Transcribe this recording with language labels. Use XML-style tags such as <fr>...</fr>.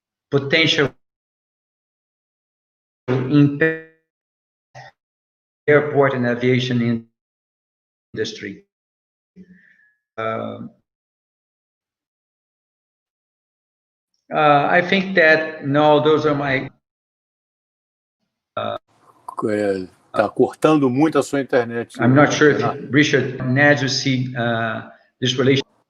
<en>potential impact airport and aviation industry. I think that those are my.</en> <pt>Tá cortando muito a sua internet.</pt> <en>I'm not sure if Richard Ned you see this relation.</en>